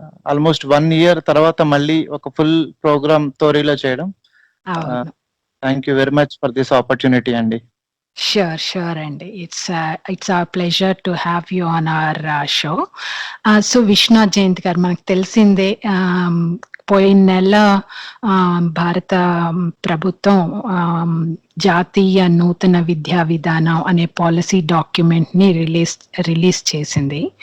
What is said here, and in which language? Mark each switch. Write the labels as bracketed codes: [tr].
[te] Almost 1 year తర్వాత మళ్ళీ ఒక ఫుల్ ప్రోగ్రామ్ టోరీలో చేయడం. [en] Thank you very much for this opportunity అండి. Sure అండి. It's our pleasure to have you on our show. [te] So Vishwanath జయంతి గారు, మనకు తెలిసిందే పోయిన నెల భారత ప్రభుత్వం జాతీయ నూతన విద్యా విధానం అనే పాలసీ డాక్యుమెంట్ ని రిలీజ్ చేసింది.